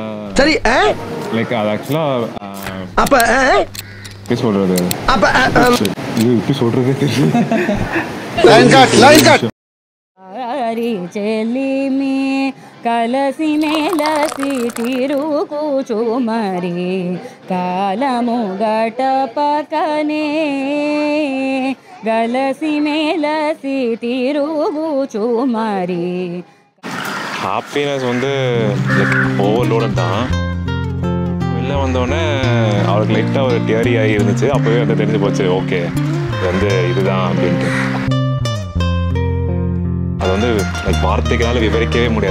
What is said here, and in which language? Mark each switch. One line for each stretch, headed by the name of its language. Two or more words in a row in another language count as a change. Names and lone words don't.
Tamil: சரி லைக் அது ஆக்சுவலா அப்ப எப்படி சொல்றது அப்ப இது எப்படி சொல்றதே தெரியல
English: line cut
Telugu: చెలి మీ కలసి మెలసి తిరుగుచుమరి కాలము గటపకనే గలసి మెలసి తిరుగుచుమరి
Tamil: ஹாப்பினஸ் வந்து லைக் ஓவர்லோடட் தான். வெளில வந்தோடனே அவருக்கு லைட்டாக ஒரு டியரி ஆகி இருந்துச்சு. அப்போவே வந்து தெரிஞ்சு போச்சு, ஓகே இது வந்து இதுதான் அப்படின்ட்டு. அது வந்து லைக் வார்த்தைகளால் விவரிக்கவே முடியாது.